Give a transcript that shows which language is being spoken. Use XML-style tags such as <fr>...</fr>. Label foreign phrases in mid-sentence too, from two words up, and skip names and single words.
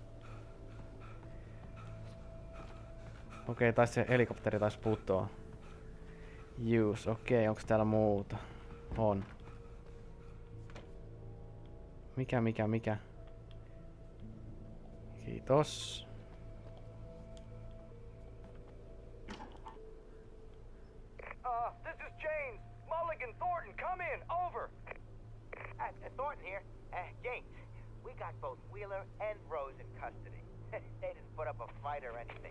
<fi>Okei, taisi se helikopteri taisi putoa. Use, okei, onks täällä muuta? On. Mikä? Kiitos.</fi> <en>This is James. Mulligan, Thornton, come in. Over. Thornton here. James, we got both Wheeler and Rose in custody. They didn't put up a fight or anything.</en>